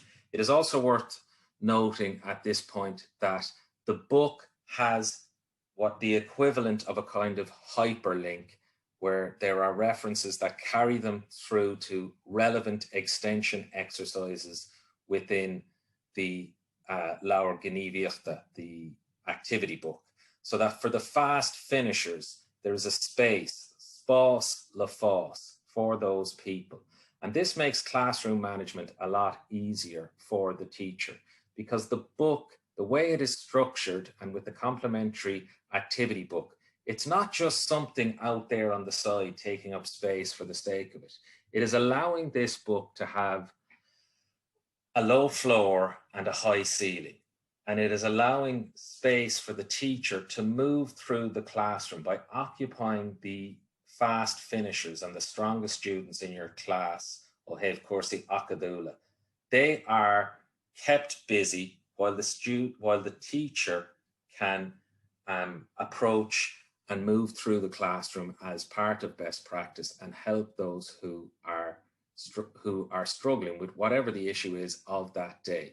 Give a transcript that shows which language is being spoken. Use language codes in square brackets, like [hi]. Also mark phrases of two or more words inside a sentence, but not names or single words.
[en] It is also worth noting at this point that the book has what the equivalent of a kind of hyperlink, where there are references that carry them through to relevant extension exercises within the [ga] Laur Gníomhaíochta, [en] the activity book, so that for the fast finishers, there is a space, [ga] spás le fás, [en] for those people. And this makes classroom management a lot easier for the teacher, because the book, the way it is structured and with the complementary activity book, it's not just something out there on the side taking up space for the sake of it. It is allowing this book to have a low floor and a high ceiling. And it is allowing space for the teacher to move through the classroom by occupying the fast finishers and the strongest students in your class, or have [ga] cuasaí acadúla. [en] They are kept busy while the teacher can approach and move through the classroom as part of best practice and help those who are struggling with whatever the issue is of that day.